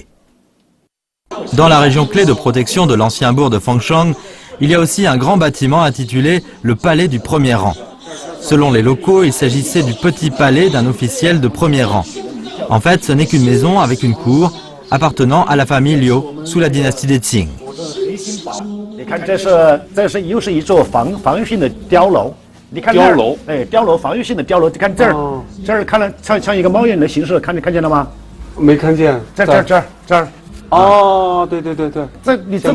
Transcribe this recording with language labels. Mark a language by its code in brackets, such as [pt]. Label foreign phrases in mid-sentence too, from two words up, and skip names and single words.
[fr] Dans la région clé de protection de l'ancien bourg de Fangsheng, il y a aussi un grand bâtiment intitulé le Palais du Premier Rang. Selon les locaux, il s'agissait du petit palais d'un officiel de premier rang. En fait, ce n'est qu'une maison avec une cour appartenant à la famille Liu sous la dynastie des Qing. [zh] 你看，这是又是一座防御性的碉楼。你看碉楼，哎，碉楼防御性的碉楼。你看这儿，这儿看了像一个猫一样的形式，看见了吗？没看见。这儿。哦，对对对对。这你知道吗？